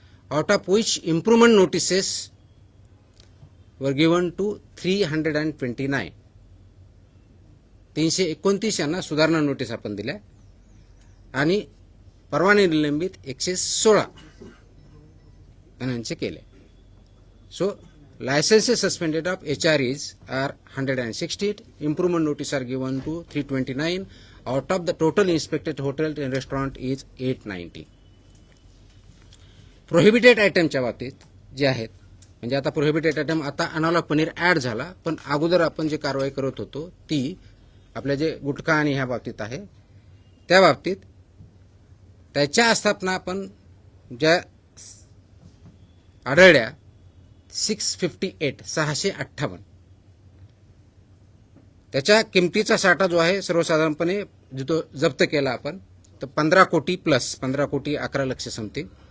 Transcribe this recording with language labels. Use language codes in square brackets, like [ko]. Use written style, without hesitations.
[en] out of which improvement notices were given to [mr] 329, 329 यांना सुधारणा notice आपण दिल्या, आणि परवाने निलंबित 116 जणांचे केले. [en] So licenses suspended of HREs are 160. Improvement notice are given to 329. Out of the total inspected hotel and restaurant is 890. [mr] Prohibited item च्या बाबतीत जे आहेत, म्हणजे आता प्रोहिबिटेड आयटम, आता अनालॉग पनीर ऍड झाला, पण अगोदर आपण जे कारवाई करत होतो ती आपल्या जे गुटखा आणि ह्या बाबतीत आहे त्या बाबतीत त्याच्या आस्थापना आपण ज्या आढळल्या 658, त्याच्या किमतीचा साठा जो आहे सर्वसाधारणपणे जो जप्त केला आपण तर 15 कोटी प्लस 15 कोटी 11 लक्ष समथिंग.